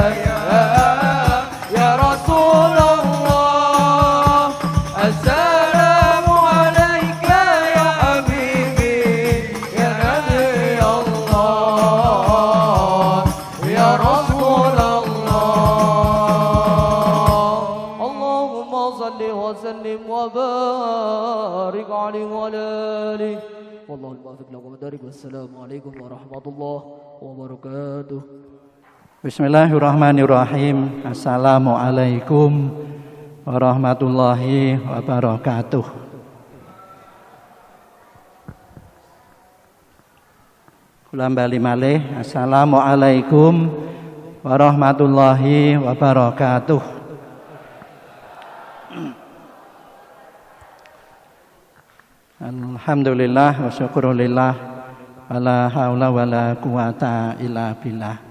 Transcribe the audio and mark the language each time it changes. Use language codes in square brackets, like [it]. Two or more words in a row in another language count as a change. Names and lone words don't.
[ar] يا رسول الله السلام عليك يا حبيبي يا نبي الله يا رسول الله اللهم صل وسلم وبارك عليه وعلى آله والله الموفق لكم ودارك والسلام عليكم ورحمة الله وبركاته بسم الله الرحمن الرحيم. السلام عليكم ورحمة الله وبركاته. [jv] Ulang bali malih. [ar] السلام عليكم ورحمة الله وبركاته. الحمد لله والشكر لله ولا حول ولا قوة إلا بالله.